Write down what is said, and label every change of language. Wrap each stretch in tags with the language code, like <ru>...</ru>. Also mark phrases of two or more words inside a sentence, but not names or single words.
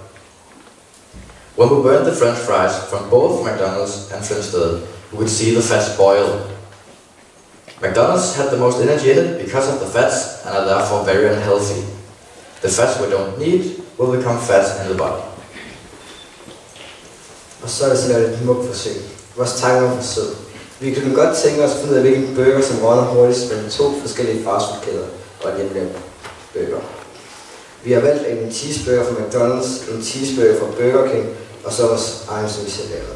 <en>When we burned the French fries from both McDonald's and Flintstone, we would see the fats boil. McDonald's had the most energy in it because of the fats and are therefore very unhealthy. The fats we don't need will become fat in the body.</en> <da>Og så er det sådan et mugforsøg. Vores tanker var for sød. Vi kunne godt tænke os at finde ud af, hvilken burger som runder hurtigst mellem 2 forskellige fastfoodkæder og et hjemmelavet burger. Vi har valgt en cheeseburger fra McDonald's, en cheeseburger fra Burger King og så vores egen sushi-salat.</da>